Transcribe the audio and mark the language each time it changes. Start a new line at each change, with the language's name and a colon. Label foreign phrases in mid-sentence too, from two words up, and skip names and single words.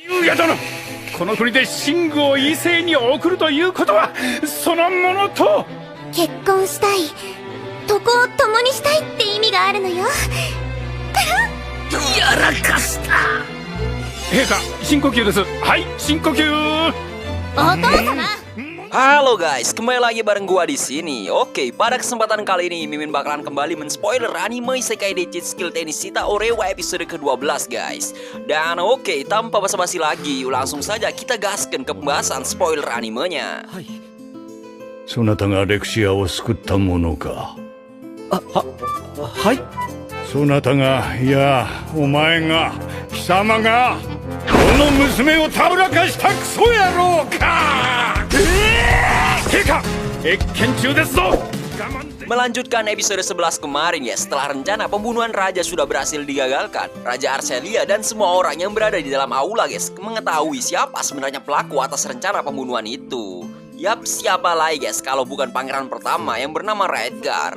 Japanese: ユヤ殿、この国で寝具を異性に送るということはそのものと。結婚したい、床を共にしたいって意味があるのよ。やらかした。陛下、深呼吸です。はい、深呼吸。お父様。
Indonesian: Halo guys, kembali lagi bareng gua di sini. Oke, pada kesempatan kali ini Mimin bakalan kembali men-spoiler anime Isekai Deichin Skill Tennisita Orewa episode ke-12 guys. Dan oke, tanpa basa-basi lagi, langsung saja kita gaskan ke pembahasan spoiler animenya.
Japanese: そなたがレクシアを救ったものか。はい。そなたが、いや、お前が、貴様が、この娘をたぶらかしたクソ野郎か。陛下、謁見中ですぞ。
Indonesian: Melanjutkan episode 11 kemarin ya, setelah rencana pembunuhan raja sudah berhasil digagalkan, Raja Arcelia dan semua orang yang berada di dalam aula guys mengetahui siapa sebenarnya pelaku atas rencana pembunuhan itu. Yap, siapa lagi guys kalau bukan pangeran pertama yang bernama Redgar.